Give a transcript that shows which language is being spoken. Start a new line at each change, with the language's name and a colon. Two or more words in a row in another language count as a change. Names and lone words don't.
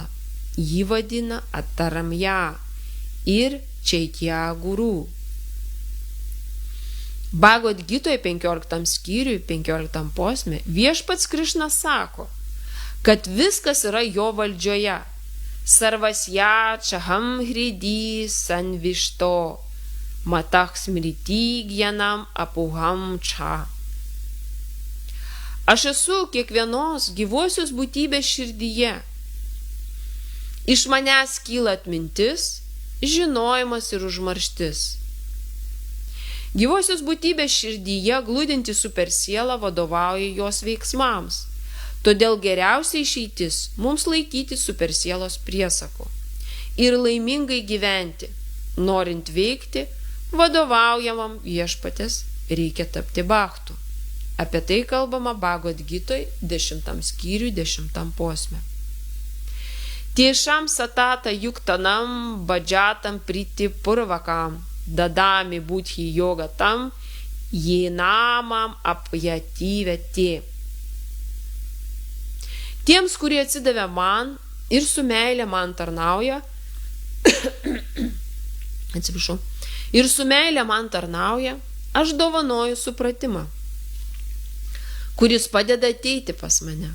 Lithuanian: Jį vadina Ataramja ir Čaitya Guru. Bhagavad Gitoje 15 skyriui 15 posme viešpats Krišna sako, kad viskas yra jo valdžioje.
Sanskrit: Sarvasya čaham hridi sanvišto matah smriti gyanam apuham ča.
Lithuanian: Aš esu kiekvienos gyvosios būtybės širdyje. Iš manęs kyla atmintis, žinojimas ir užmarštis. Gyvosios būtybės širdyje glūdinti supersiela vadovauja jos veiksmams. Todėl geriausia išeitis mums laikyti supersielos priesaku ir laimingai gyventi. Norint veikti, vadovaujamam viešpatės reikia tapti bhaktu. Apie tai kalbama Bhagavad Gitoje 10 skyriui 10 posme.
Sanskrit: Tiešam satata yuktanam bhadžatam priti purvakam dadami budhi yogatam jenamam apjatyveti.
Lithuanian: Tiems, kurie atsidavė man ir su meilė man tarnauja, aš dovanoju supratimą, kuris padeda ateiti pas mane.